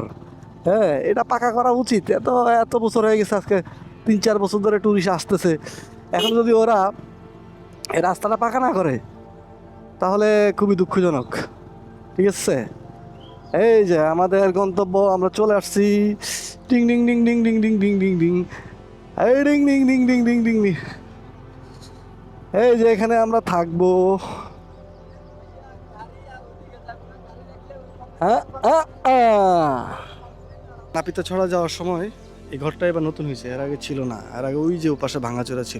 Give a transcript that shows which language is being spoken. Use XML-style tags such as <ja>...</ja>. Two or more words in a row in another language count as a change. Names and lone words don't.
<bn>হ্যাঁ, এটা পাকা করা উচিত। এত বছর হয়ে গেছে, আজকে 3-4 বছর ধরে টুরিস্ট আসতেছে। এখন যদি ওরা এই রাস্তাটা পাকা না করে তাহলে খুবই দুঃখজনক, ঠিক আছে। এই যে আমাদের গন্তব্য, আমরা চলে আসছি। ডিং ডিং ডিং ডিং ডিং ডিং ডিং ডিং ডিং, এই ডিং ডিং ডিং ডিং ডিং ডিং ডিং। এই যে এখানে আমরা থাকবো। নাপিতা ছড়া যাওয়ার সময় এই ঘরটা এবার নতুন হয়েছে, এর আগে ছিল না। এর আগে ওই যে ওপাশে ভাঙাচোরা ছিল।</bn>